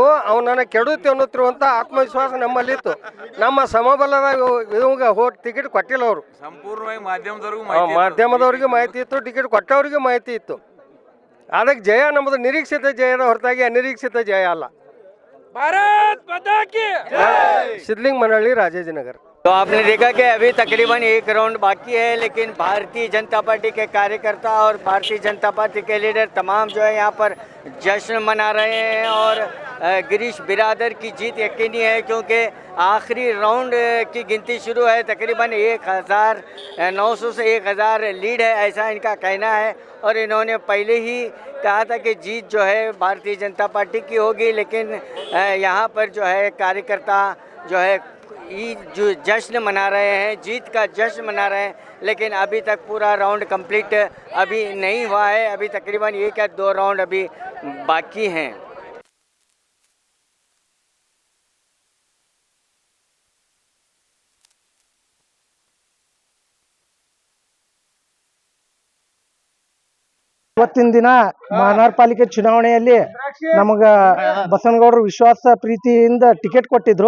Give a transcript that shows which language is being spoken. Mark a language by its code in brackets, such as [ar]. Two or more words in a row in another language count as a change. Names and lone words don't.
[kn] ಅವನನ್ನು ಕೆಡುತ್ತೆ ಅನ್ನುತ್ತಿರುವಂಥ ಆತ್ಮವಿಶ್ವಾಸ ನಮ್ಮಲ್ಲಿತ್ತು. ನಮ್ಮ ಸಮಬಲದ ಇವಾಗ ಟಿಕೆಟ್ ಕೊಟ್ಟಿಲ್ಲ ಅವರು. ಸಂಪೂರ್ಣವಾಗಿ ಮಾಧ್ಯಮದವ್ರಿಗೆ ಮಾಹಿತಿ ಇತ್ತು, ಟಿಕೆಟ್ ಕೊಟ್ಟವ್ರಿಗೆ ಮಾಹಿತಿ ಇತ್ತು. ಅದಕ್ಕೆ ಜಯ ನಮ್ಮದು ನಿರೀಕ್ಷಿತ ಜಯದ ಹೊರತಾಗಿ ಅನಿರೀಕ್ಷಿತ ಜಯ ಅಲ್ಲ. [hi] भारत माता की [kn] ಸಿದ್ಲಿಂಗ್ ಮನಹಳ್ಳಿ, ರಾಜಾಜಿನಗರ. [hi] तो आपने देखा कि अभी तकरीबन 1 राउंड बाकी है, लेकिन भारतीय जनता पार्टी के कार्यकर्ता और भारतीय जनता पार्टी के लीडर तमाम जो है यहाँ पर जश्न मना रहे हैं और गिरीश बिरादर की जीत यकीनी है, क्योंकि आखिरी राउंड की गिनती शुरू है. तकरीबन 1900 से 1000 लीड है, ऐसा इनका कहना है. और इन्होंने पहले ही कहा था कि जीत जो है भारतीय जनता पार्टी की होगी, लेकिन यहाँ पर जो है कार्यकर्ता जो है जो जश्न मना रहे हैं, जीत का जश्न मना रहे हैं. लेकिन अभी तक पूरा राउंड कंप्लीट अभी नहीं हुआ है. अभी तकरीबन 1 या 2 राउंड अभी बाकी हैं. [kn] ಇವತ್ತಿನ ದಿನ ಮಹಾನಗರ ಪಾಲಿಕೆ ಚುನಾವಣೆಯಲ್ಲಿ ನಮಗ ಬಸನಗೌಡರು ವಿಶ್ವಾಸ ಪ್ರೀತಿಯಿಂದ ಟಿಕೆಟ್ ಕೊಟ್ಟಿದ್ರು.